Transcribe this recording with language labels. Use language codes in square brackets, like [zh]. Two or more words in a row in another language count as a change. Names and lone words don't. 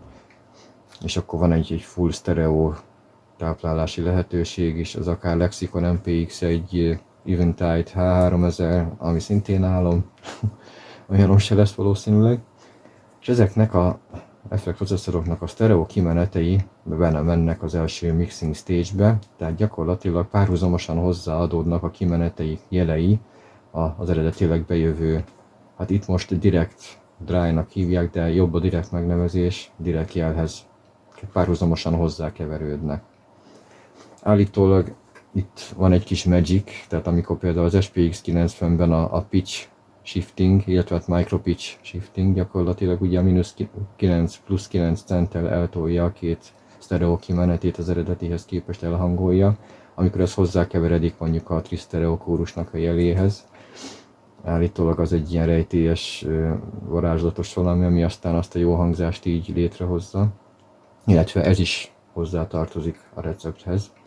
[hu] és akkor van egy [en] full stereo [hu] táplálási lehetőség is, az akár Lexicon MPX, egy Eventide H3000, ami szintén állom, olyanom se lesz valószínűleg. És ezeknek a effektprocesszoroknak a sztereó kimenetei benne mennek az első [en] mixing stage- [hu] be, tehát gyakorlatilag párhuzamosan hozzáadódnak a kimeneteik jelei az eredetileg bejövő, hát itt most [en] direct dry- [hu] nak hívják, de jobb a direct megnevezés, direct jelhez párhuzamosan hozzákeverődnek. Állítólag itt van egy kis magic, tehát amikor például az SPX90-ben a [en] pitch shifting, [hu] illetve a [en] micro pitch shifting [hu] gyakorlatilag ugye a -9 plusz 9 centtel eltolja a két sztereó kimenetét az eredetihez képest elhangolja, amikor ez hozzákeveredik mondjuk a trisztereó kórusnak a jeléhez. Állítólag az egy ilyen rejtélyes, varázslatos valami, ami aztán azt a jó hangzást így létrehozza, illetve ez is hozzátartozik a recepthez.